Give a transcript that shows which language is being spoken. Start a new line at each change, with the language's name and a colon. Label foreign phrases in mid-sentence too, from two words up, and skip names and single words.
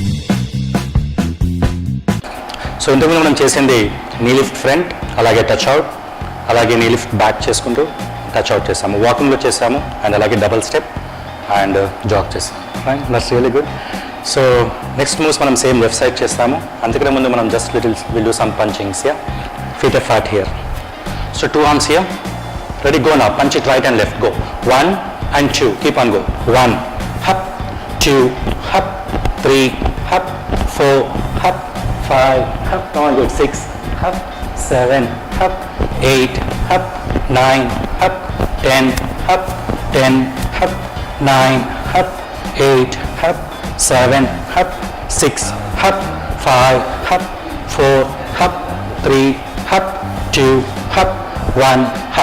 Telugu: సో ఇంతకుముందు మనం చేసింది
English: knee lift front,
Telugu: అలాగే
English: touch out,
Telugu: అలాగే
English: knee lift back
Telugu: చేసుకుంటూ
English: touch out
Telugu: చేసాము, వాకింగ్లో చేసాము, అండ్ అలాగే
English: double step and jog
Telugu: చేసాము.
English: fine, that's really good. so next moves మనం same left side
Telugu: చేస్తాము. అంతకన్నా ముందు మనం
English: just will do some punchings here, feet flat here. సో 2 arms here, ready, go now, punch it right and left, go. 1, and 2. Keep on go. 1, hop, 2, hop, 3, hop, 4, hop, 5, hop. Come on, good. 6, hop, 7, hop, 8, hop, 9, hop, 10, hop, 10, hop, 9, hop, 8, hop, 7, hop, 6, hop, 5, hop, 4, hop, 3, hop, 2, hop, 1, hop.